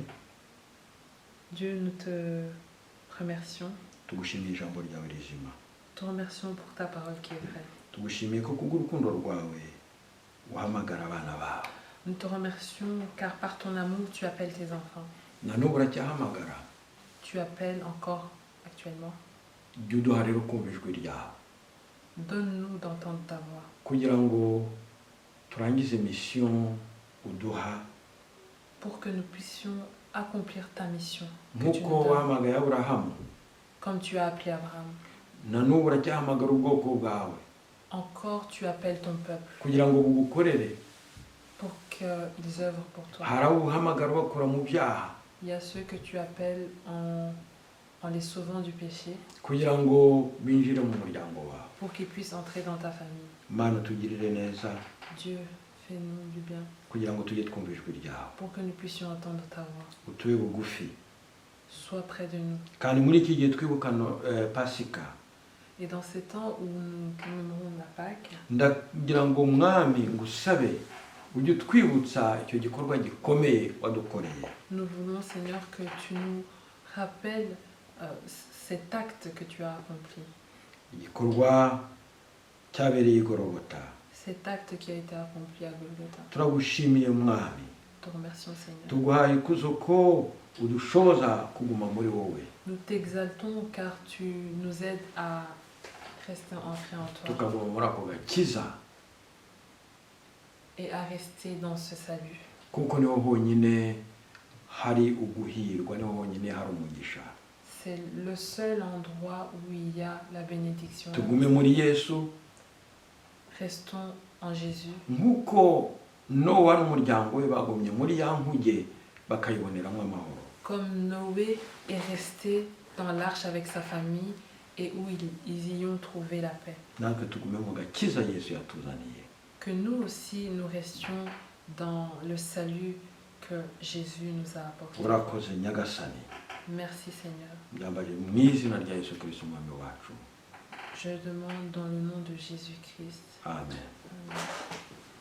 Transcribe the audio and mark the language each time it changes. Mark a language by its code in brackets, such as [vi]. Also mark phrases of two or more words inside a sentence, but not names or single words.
[fr] Dieu, nous te remercions. [rw] Tugushimiye ijambo ryawe rizima. [fr] Te remercions pour ta parole qui est vraie. [rw] Tugushimiye ko kubw'urukundo rwawe uhamagara abana bawe. [fr] Nous te remercions car par ton amour, tu appelles tes enfants. [rw] Na n'ubu uracyahamagara. [fr] Tu appelles encore actuellement. [rw] Jya uduha rero kumva ijwi ryawe. [fr] Donne-nous d'entendre ta voix. [rw] Kugira ngo turangize mission uduha. [fr] Pour que nous puissions accomplir ta mission. Que tu [rw] Nk'uko [fr] nous donnes. [rw] wahamagaye Aburahamu. [fr] Comme tu as appelé Abraham. [rw] Na n'ubu uracyahamagara ubwoko bwawe. [fr] Encore tu appelles ton peuple. [rw] Kugira ngo bugukorere. [fr] Pour qu'ils œuvrent pour toi. [rw] Hari abo uhamagara bakura mu byaha. [fr] Il y a ceux que tu appelles en les sauvant du péché. [rw] Kugira ngo binjire mu muryango wawe. [fr] Pour qu'ils puissent entrer dans ta famille. [rw] Mana tugirire neza. [fr] Dieu, fais-nous du bien. [rw] Kugira ngo tujye twumva ijwi ryawe. [fr] Pour que nous puissions entendre ta voix. [rw] Utube bugufi. [fr] Sois près de nous. [rw] Kandi muri iki gihe twibuka Pasika. [fr] Et dans ces temps où nous commémorons la Pâque, [rw] ndagira ngo mwami ngusabe ujye twibutsa icyo gikorwa gikomeye wadukoreye. [fr] nous voulons, Seigneur, que tu nous rappelles cet acte que tu as accompli. [rw] Igikorwa cyabereye i Golgotha. [fr] Cet acte qui a été accompli à Golgotha. [rw] Turagushimiye mwami. [fr] Te remercions, Seigneur. [rw] Tuguhaye ikuzo ko udushoboza kuguma muri wowe. [fr] Nous t'exaltons car tu nous aides à rester ancrés en toi [rw] Tukaguma muri ako gakiza. [fr] et à rester dans ce salut. [rw] Kuko niho honyine hari uguhirwa, niho honyine hari umugisha. [fr] C'est le seul endroit où il y a la bénédiction. [rw] Tugume muri Yesu. [fr] Restons en Jésus. [rw] Nk'uko Nowa n'umuryango we bagumye muri ya nkuge bakayiboneramo amahoro. [fr] Comme Noé est resté dans l'arche avec sa famille et où ils y ont trouvé la paix. [rw] Natwe tugume mu gakiza Yesu yatuzaniye. [fr] Que nous aussi nous restions dans le salut que Jésus nous a apporté. [rw] Urakoze Nyagasani. [fr] Merci Seigneur. [rw] Byambaje mu izina rya Yesu Kristo umwami wacu. [fr] Je demande dans le nom de Jésus-Christ. [rw] Amen. [fr] Amen.